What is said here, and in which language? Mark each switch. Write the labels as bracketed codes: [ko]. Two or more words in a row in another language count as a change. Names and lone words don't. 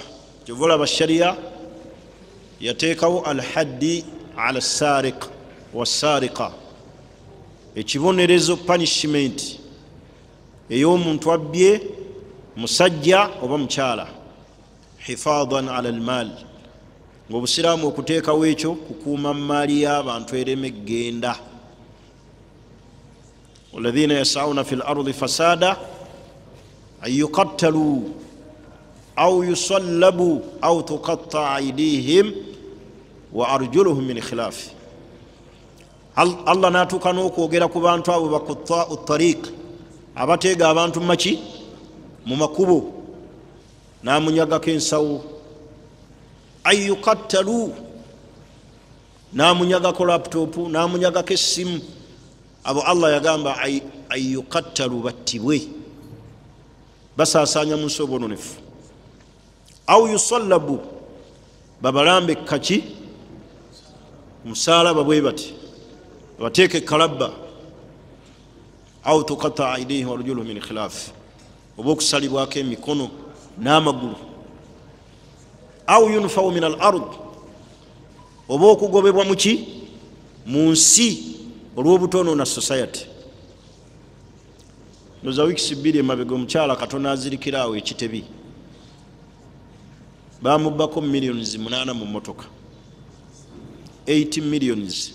[lg] Kyovola abashariya yateekawo [ar] الحد على السارق والسارقة, [lg] ekibonerezo punishment ey'omuntu abbye musajja oba mukyala, [ar] حفاظا على المال, [lg] ng'obusiraamu okuteekawo ekyo kukuuma maali y'abantu ereme eggenda. [ar] والذين يسعون في الأرض فسادا أن يقتلوا أو يصلبوا أو تقطع أيديهم وأرجلهم من خلاف. [lg] Allah n'atuuka n'okwogera ku bantu abo [ar] قطاع الطريق, [lg] abateega abantu maki? Mu makubo, n'amunyagako ensawo. [ar] أن يقتلوا, [lg] n'amunyagako laptoopu, n'amunyagako essimu. Abo Allah yagamba [ar] أن يقتلوا, [lg] battibwe, basaasaanya mu nsi obwononefu. [ar] أو يصلبوا, [lg] babalambe kaki? Musaalaba bwe bati, bateeke kalabba. [ar] أو تقطع أيديهم وأرجلهم من خلاف, [lg] oba okusalibwako emikono n'amagulu. [ar] أو ينفوا من الأرض, [lg] oba okugobebwa muki? Mu nsi olw'obutonoona society. Noza wiikisi bbiri emabega omukyala Katonda azirikira awo ekitebi, bamubbako millions 8 mu mmotoka, 80 millions.